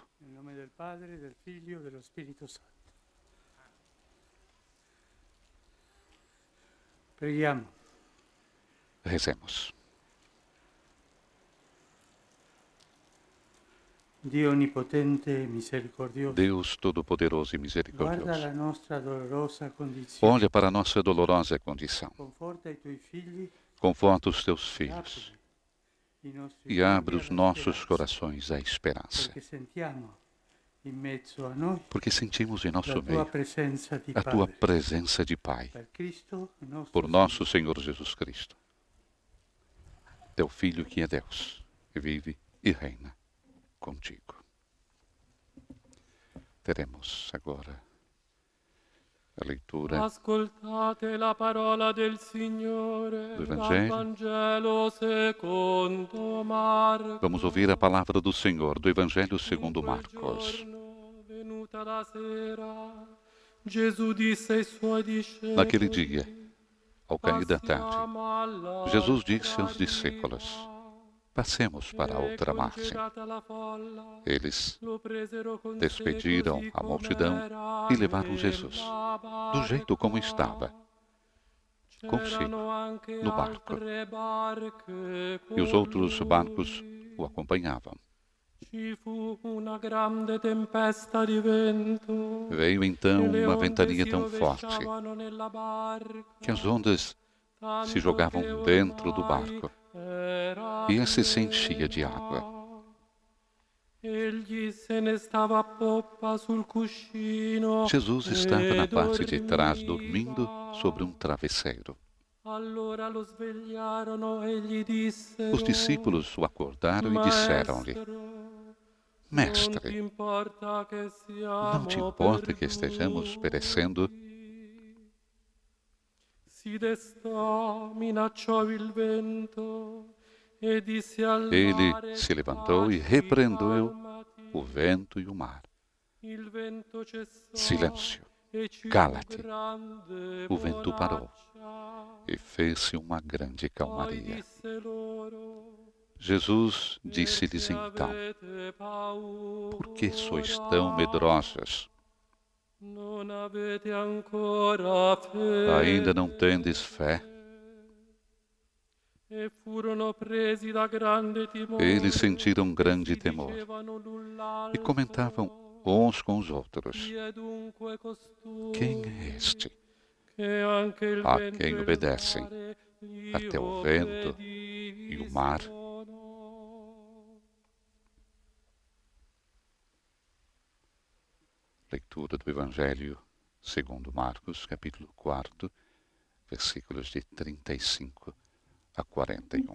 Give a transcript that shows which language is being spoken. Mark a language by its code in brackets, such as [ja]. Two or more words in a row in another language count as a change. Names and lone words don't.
[pt] Em nome do Padre, do Filho e do Espírito Santo. [it] Preghiamo. [pt] Rezemos. [it] Dio onipotente e misericordioso, [pt] Deus Todo-Poderoso e [it] guarda [pt] Misericordioso, [it] la nostra dolorosa condizione. [pt] olha para a nossa dolorosa condição. [it] Conforta i tuoi figli [pt] Conforta os teus filhos [it] i nostri [pt] e abre [it] cuori [pt] os [it] alla [pt] nossos [it] speranza, [pt] corações à esperança, [it] perché sentiamo in mezzo a noi [pt] porque sentimos em [it] la [pt] nosso [it] tua [pt] meio [it] presenza di [pt] a tua [it] Padre. [pt] presença de Pai, [it] Per Cristo, il nostro [pt] por nosso [it] Signore. [pt] Senhor Jesus Cristo, teu Filho que é Deus, que vive e reina contigo. Teremos agora a leitura [it] Ascoltate la parola del Signore [pt] do [it] dal [pt] Evangelho. [it] Vangelo secondo Marco. [pt] Vamos ouvir a palavra do Senhor, do Evangelho [it] In [pt] segundo [it] quel [pt] Marcos. [it] giorno, venuta la sera, Gesù disse ai suoi discepoli: [pt] Naquele dia, ao cair da tarde, [it] Passiamo all'altra [pt] Jesus disse aos [it] riva. [pt] discípulos: Passemos para a outra margem. [it] Concedata la folla, [pt] Eles [it] lo presero con sé [pt] despediram [it] così [pt] a multidão [it] com'era [pt] e levaram Jesus, [it] nella [pt] do jeito como [it] barca. [pt] estava, consigo, [it] C'erano anche [pt] no barco. [it] altre barche [pt] e os [it] con [pt] outros barcos [it] lui. [pt] o acompanhavam. [it] Ci fu una grande tempesta di vento. [pt] Veio então [it] e le [pt] uma [it] onde [pt] ventania [it] si [pt] tão forte [it] rovesciavano nella barca, [pt] que as ondas [it] tanto [pt] se jogavam [it] che [pt] dentro do [it] ormai [pt] barco [it] era [pt] e esse se enchia de [it] piena. [pt] água. [it] Egli se ne stava a poppa sul cuscino [pt] Jesus estava [it] e [pt] na parte de trás, [it] dormiva. [pt] dormindo sobre um travesseiro. [it] Allora lo svegliarono e gli dissero: [pt] Os discípulos o acordaram e disseram-lhe: Mestre, Mestre, não não te importa que estejamos perecendo? [it] Si destò, minacciò il vento e disse al [pt] Ele [it] mare: [pt] se levantou e repreendeu o vento e o mar. [it] Il vento cessò, [pt] Silêncio, [it] e ci fu [pt] cala-te. [it] grande [pt] O vento parou [it] bonaccia. [pt] e fez-se uma grande [it] Poi [pt] calmaria. [it] disse loro: [pt] Jesus disse-lhes [it] "Perché [pt] então: [it] avete paura? [pt] Por que sois tão medrosos? [it] Non avete ancora fede?" [pt] Ainda não tendes fé? [it] E furono presi da grande timore. [pt] Eles sentiram grande [it] e si [pt] temor [it] dicevano l'un l'altro: [pt] e comentavam uns com os outros: [it] "Chi è dunque costui [pt] Quem é este [it] che anche il [pt] a [it] vento [pt] quem [it] e il [pt] obedecem [it] mare gli [pt] até o vento e o mar?" [it] obbediscono?" [pt] Leitura do Evangelho segundo Marcos, capítulo 4, versículos de 35 a 41.